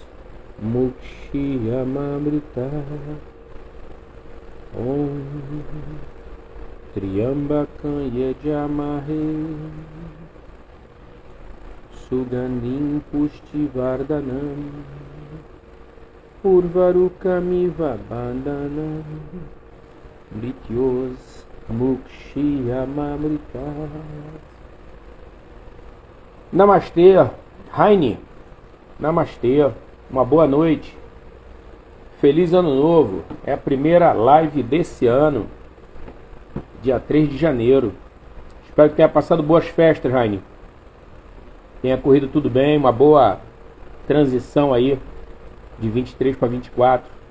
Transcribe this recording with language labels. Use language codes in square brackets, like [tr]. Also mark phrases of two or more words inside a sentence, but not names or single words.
[sa] मुक्षीयमामृतात् ॐ त्र्यम्बकाय जामहे सुगन्धिं पुष्टिवर्धनम् उर्वारुकमिव बन्धनम् मृत्योः मुक्षीयमामृतात्. [pt] Namastê, Raine. Namastê, uma boa noite. Feliz Ano Novo. É a primeira live desse ano, dia 3 de janeiro. Espero que tenha passado boas festas, Raine. Tenha corrido tudo bem, uma boa transição aí de 23 para 24.